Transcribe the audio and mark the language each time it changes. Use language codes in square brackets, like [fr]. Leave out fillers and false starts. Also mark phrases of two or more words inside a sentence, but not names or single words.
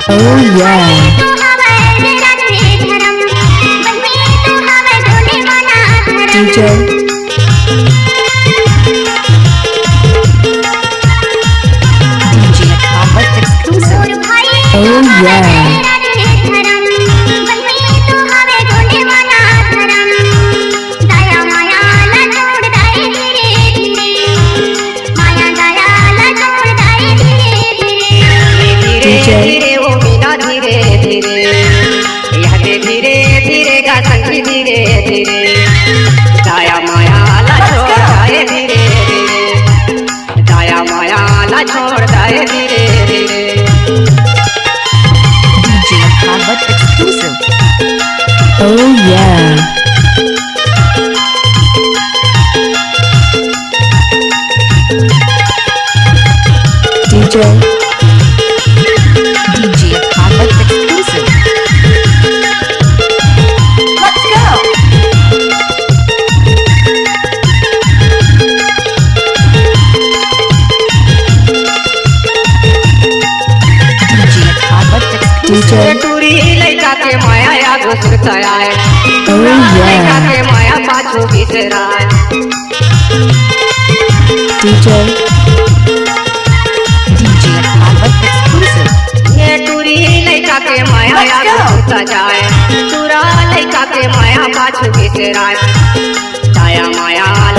[en] Oh yeah. DJ DJ Habit exclusive. Oh yeah. [hne] धीरे धीरे वो मीना धीरे धीरे यह धीरे धीरे का संगी धीरे धीरे दाया माया ला छोड़ दाए धीरे धीरे दाया माया ला छोड़ दाए धीरे धीरे [en] DJ Habit exclusive. Oh yeah. DJ DJ Habit exclusive. Let's go. DJ Habit exclusive. DJ [hne] टूरी लड़का के माया या घुसता है [en] Oh [hne] लड़का [en] yeah. [hne] के माया पाछू बिसरा है [en] DJ DJ Habit exclusive. [hne] ये टूरी लड़का के माया या घुसता जाए टूरा लड़का के माया पाछू बिसरा है दाया माया ला